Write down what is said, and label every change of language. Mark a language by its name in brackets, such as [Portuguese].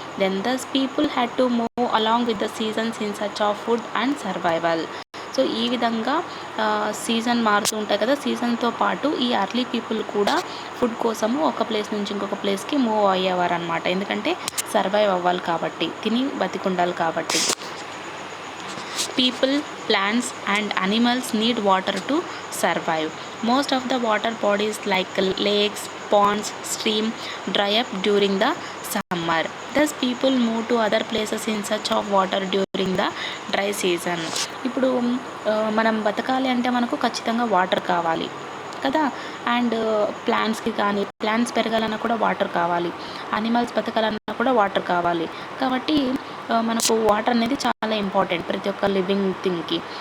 [English] Then thus people had to move along with the seasons in search of food and survival. [Telugu] So ఈ విధంగా season మారుతూ ఉంటాయి కదా. సీజన్తో పాటు ఈ అర్లీ పీపుల్ కూడా ఫుడ్ కోసము ఒక ప్లేస్ నుంచి ఇంకొక ప్లేస్కి మూవ్ అయ్యేవారు అనమాట. ఎందుకంటే సర్వైవ్ అవ్వాలి కాబట్టి, తిని బతికుండాలి కాబట్టి. [English] People, plants and animals need water to survive. Most of the water bodies like lakes, ponds, stream dry up during the summer. Thus people move to other places in search of water during the dry season. [Telugu] ఇప్పుడు మనం బతకాలి అంటే మనకు ఖచ్చితంగా water కావాలి కదా. And ప్లాంట్స్కి కానీ, plants పెరగాలన్నా కూడా వాటర్ కావాలి, అనిమల్స్ బతకాలన్నా కూడా వాటర్ కావాలి. కాబట్టి మనకు వాటర్ అనేది చాలా ఇంపార్టెంట్ ప్రతి ఒక్క లివింగ్ థింగ్కి.